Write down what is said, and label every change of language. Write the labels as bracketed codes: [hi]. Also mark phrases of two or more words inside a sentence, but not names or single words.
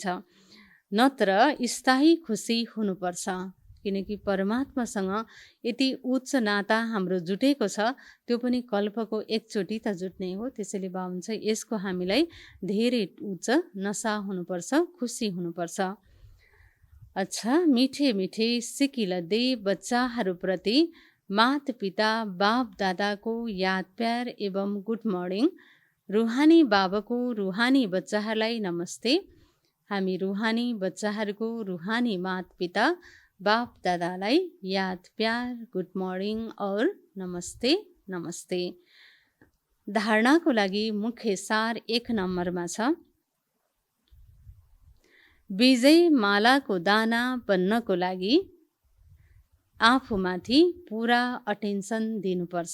[ne] नत्र स्थायी खुसी हुनुपर्छ, किनकि परमात्मासँग यति उच्च नाता हाम्रो जुटेको छ, त्यो पनि कल्पको एकचोटि त जुट्ने हो। त्यसैले बाबा हुन्छ, यसको हामीलाई धेरै उच्च नसा हुनुपर्छ, खुसी हुनुपर्छ। अच्छा, मिठे मिठे सिकिलदै बच्चाहरूप्रति माता पिता बाप दादाको याद प्यार एवं [en] good morning. [ne] रुहानी बाबाको रुहानी बच्चाहरूलाई नमस्ते। हामी रुहानी बच्चाहरूको रुहानी माता पिता बाप दादालाई याद प्यार, [en] good morning [ne] और नमस्ते नमस्ते। धारणाको लागि मुख्य सार 1 नम्बरमा छ, विजय मालाको दाना बन्नको लागि आफूमाथि पुरा अटेन्सन दिनुपर्छ।